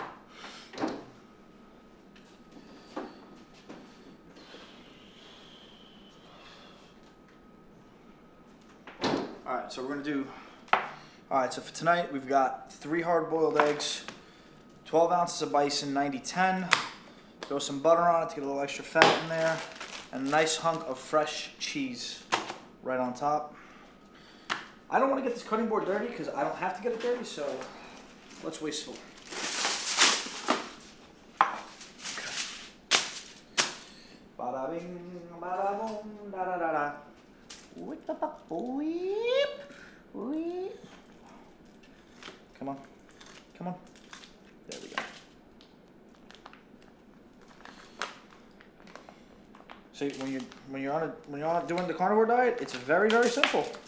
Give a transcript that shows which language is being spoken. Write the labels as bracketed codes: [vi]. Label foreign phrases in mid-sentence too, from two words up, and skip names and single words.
[en] So we're gonna do, all right, so for tonight we've got 3 hard-boiled eggs, 12 ounces of bison, 90-10, throw some butter on it to get a little extra fat in there, and a nice hunk of fresh cheese right on top. I don't wanna get this cutting board dirty because I don't have to get it dirty, so let's wasteful. Okay. Bada bing, bada boom, da da da da. Whip, whip. Come on, come on. There we go. See, when you're doing the carnivore diet, it's very, very simple.